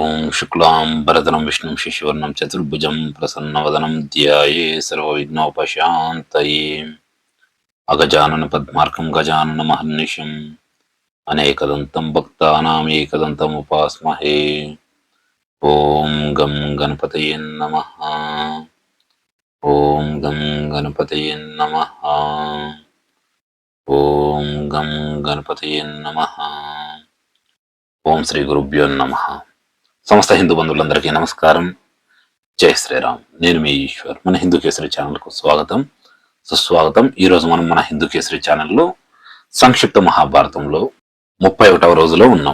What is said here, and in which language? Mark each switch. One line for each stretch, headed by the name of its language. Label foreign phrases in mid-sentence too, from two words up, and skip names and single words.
Sanskrit: शुक्लां भरतरं विष्णुं शशिवर्णं चतुर्भुजं प्रसन्नवदनं ध्याये सर्वविघ्नोपशान्तये अगजानन पद्मार्कं गजाननमहर्निशम् अनेकदन्तं भक्तानामेकदन्तम् उपास्महे। ॐ गं गणपतये नमः। ॐ गं गणपतये नमः। ॐ गं गणपतये नमः।
Telugu: ఓం శ్రీ గురుభ్యో నమః. సమస్త హిందూ బంధువులందరికీ నమస్కారం. జై శ్రీరామ్. నేను మీ ఈశ్వర్. మన హిందూ కేసరి ఛానల్కు స్వాగతం, సుస్వాగతం. ఈరోజు మనం మన హిందూ కేసరి ఛానల్లో సంక్షిప్త మహాభారతంలో 31వ రోజులో ఉన్నాం.